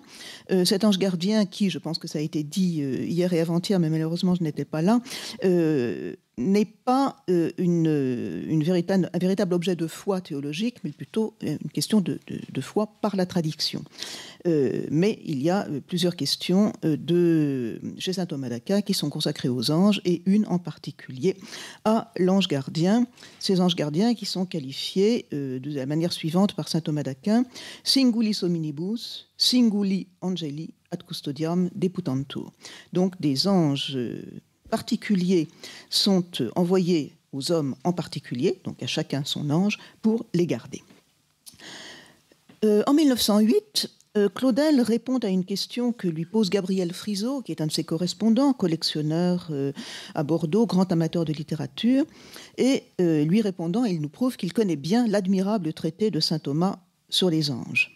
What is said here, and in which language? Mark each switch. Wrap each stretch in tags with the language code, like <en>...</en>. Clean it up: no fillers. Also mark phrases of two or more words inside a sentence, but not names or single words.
<fr>Cet ange gardien qui, je pense que ça a été dit hier et avant-hier, mais malheureusement je n'étais pas là, n'est pas un véritable objet de foi théologique, mais plutôt une question de foi par la tradition. Mais il y a plusieurs questions chez saint Thomas d'Aquin qui sont consacrées aux anges, et une en particulier à l'ange gardien. Ces anges gardiens qui sont qualifiés de la manière suivante par saint Thomas d'Aquin:</fr> <la>singulis hominibus, singuli angeli ad custodiam deputantur.</la> <fr>Donc des anges particuliers sont envoyés aux hommes en particulier, donc à chacun son ange, pour les garder. En 1908, Claudel répond à une question que lui pose Gabriel Friso, qui est un de ses correspondants, collectionneur à Bordeaux, grand amateur de littérature, et lui répondant, il nous prouve qu'il connaît bien l'admirable traité de saint Thomas sur les anges.</fr>